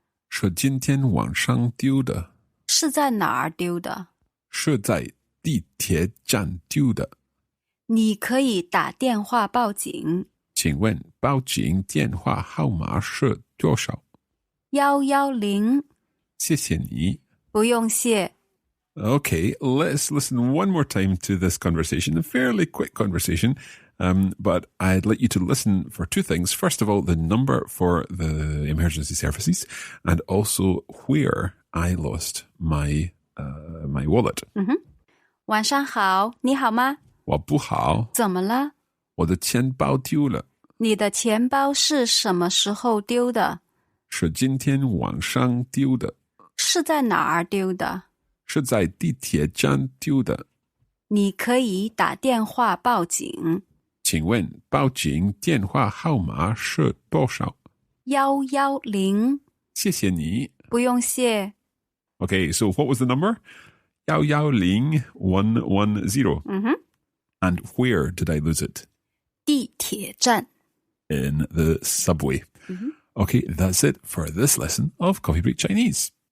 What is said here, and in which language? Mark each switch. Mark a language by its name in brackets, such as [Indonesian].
[Chinese] 是今天晚上丢的。是在哪儿丢的？是在地铁站丢的。你可以打电话报警。请问报警电话号码是多少？110。谢谢你。不用谢。 [English] Okay, let's listen one more time to this conversation, a fairly quick conversation, but I'd like you to listen for 2 things. First of all, the number for the emergency services and also where I lost my wallet. [Chinese] 晚上好，你好吗？我不好。怎么了？我的钱包丢了。你的钱包是什么时候丢的？是今天晚上丢的。是在哪儿丢的？是在地铁站丢的。你可以打电话报警。请问报警电话号码是多少？110。谢谢你。不用谢。 [English] Okay, so what was the number? 110-110. And where did I lose it? [Chinese] 地铁站。 [English] In the subway. Okay, that's it for this lesson of Coffee Break Chinese.